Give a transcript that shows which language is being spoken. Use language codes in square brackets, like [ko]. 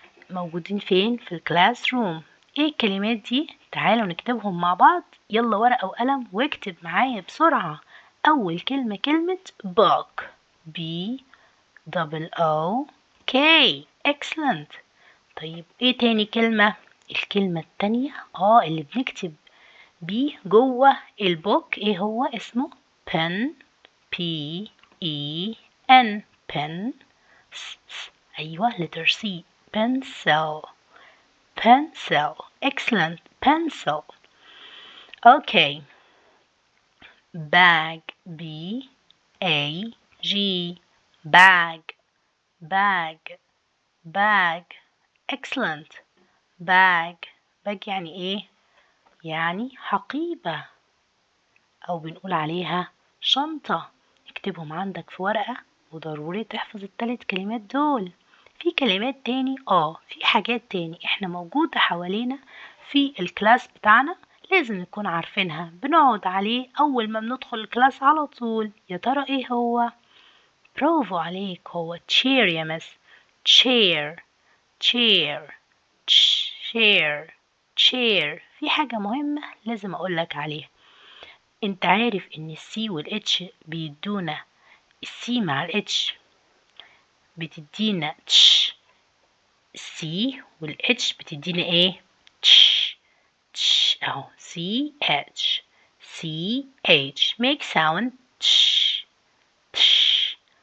[ar] موجودين فين؟ في الكلاس روم. ايه الكلمات دي؟ تعالوا نكتبهم مع بعض. يلا ورقة وقلم واكتب معايا بسرعة. أول كلمة كلمة [en] book B O K. excellent. [ar] طيب ايه تاني كلمة؟ الكلمة التانية اللي بنكتب بيه جوه البوك ايه هو اسمه؟ [en] pen P E N pen. أيوة letter C pencil pencil. excellent pencil. okay bag B A G bag bag bag. [ar] excellent [en] bag bag [ar] يعني ايه؟ يعني حقيبة او بنقول عليها شنطة. اكتبهم عندك في ورقة وضروري تحفظ الثلاث كلمات دول. في كلمات تاني في حاجات تاني احنا موجودة حوالينا في الكلاس بتاعنا لازم نكون عارفينها، بنقعد عليه اول ما بندخل الكلاس على طول. يا ترى ايه هو؟ برافو عليك، هو chair يا مس. [en] chair chair chair chair. [ar] في حاجة مهمة لازم اقولك عليها. انت عارف ان السي والاتش بيدونا، السي مع الاتش بتدينا تش، السي والاتش بتدينا ايه؟ تش تش اهو سي اتش سي اتش [en] make sound [ar] تش تش.